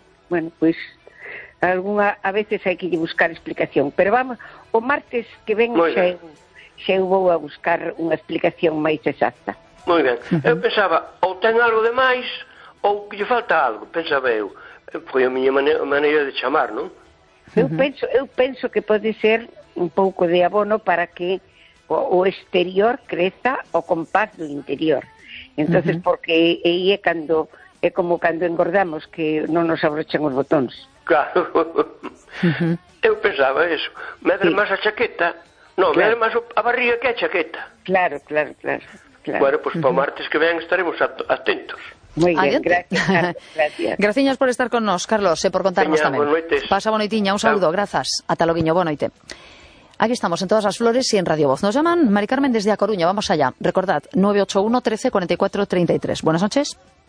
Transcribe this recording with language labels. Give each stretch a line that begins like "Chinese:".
Galician: Bueno, pois alguna, a veces hai que buscar explicación, pero vamos, o martes que ven xa eu vou a buscar unha explicación máis exacta. Moi ben, eu pensaba, ou ten algo de máis, ou que lle falta algo, pensaba eu. Foi a miña maneira de chamar, non? Eu penso que pode ser un pouco de abono para que o exterior creza o compás do interior. Entón, porque aí é cando... É como cando engordamos, que non nos abrochan os botóns. Claro. Eu pensaba eso. Medre máis a chaqueta. Non, claro. Medre máis a barriga que a chaqueta. Claro. Claro.
Spanish: Bueno, pues para martes que vean estaremos atentos. Muy bien, gracias. Gracias.
Galician: Graciñas por estar con nos, Carlos, por contarnos. Teña, también. Bonoites. Pasa bonitinha,
Spanish: un saludo, gracias.
Galician: Hasta lo guiño, bonoite.
Spanish: Aquí estamos, en Todas las Flores y en Radio Voz. Nos llaman Mari Carmen desde A Coruña, vamos allá. Recordad, 981-13-44-33. Buenas noches.